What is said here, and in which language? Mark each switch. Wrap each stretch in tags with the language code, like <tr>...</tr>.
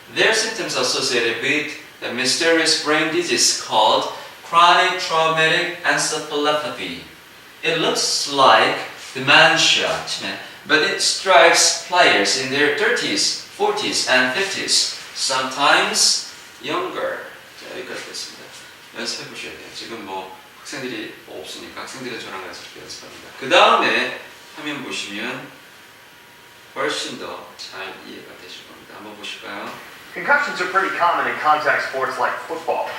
<en>Their symptoms associated with the mysterious brain disease called chronic traumatic encephalopathy. It looks like dementia, but it strikes players in their 30s, 40s, and 50s, sometimes younger.</en> <ko>자, 여기까지 됐습니다. 연습해 보셔야 돼요. 지금 뭐 학생들이 없으니까 학생들은 저랑 같이 이렇게 연습합니다. 그 다음에 화면 보시면 훨씬 더 잘 이해가 되실 겁니다. 한번 보실까요?</ko> <en>Concussions are pretty common in contact sports like football.</en>